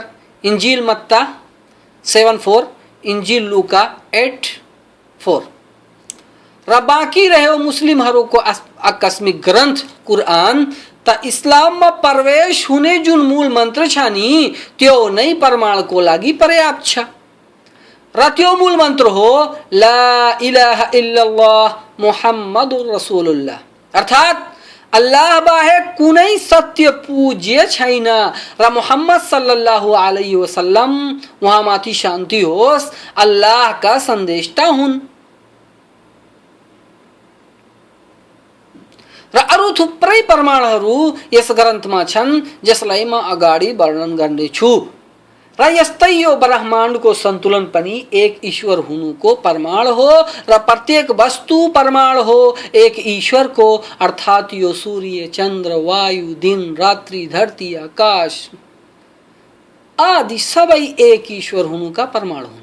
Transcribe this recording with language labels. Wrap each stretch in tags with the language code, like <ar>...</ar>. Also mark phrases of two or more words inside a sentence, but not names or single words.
<ne>इन्जिल मत्ता 7:4, इन्जिल लुका 8:4। र बाँकी रह्यो मुस्लिमहरूको आकस्मिक ग्रन्थ कुरान, त इस्लाममा प्रवेश हुने जुन मूल मन्त्र छ नि त्यो नै प्रमाणको लागि पर्याप्त छ। र त्यो मूल मन्त्र हो</ne> <ar>لا إله إلا الله محمد رسول الله,</ar> <ne>अर्थात् अल्लाह बाहेक कुनै सत्य पूज्य छैन र मुहम्मद</ne> <ar>صلى الله عليه وسلم</ar> <ne>उहाँमाथि शान्ति होस् अल्लाहका सन्देशता हुन्। र अरू थुप्रै प्रमाणहरू यस ग्रन्थमा छन् जसलाई म अगाडि वर्णन गर्नेछु। र यस्तै यो ब्रह्माण्डको सन्तुलन पनि एक ईश्वर हुनुको प्रमाण हो र प्रत्येक वस्तु प्रमाण हो एक ईश्वरको, अर्थात् यो सूर्य चन्द्र वायु दिन रात्रि धरती आकाश आदि सबै एक ईश्वर हुनुका प्रमाण हुन्।</ne>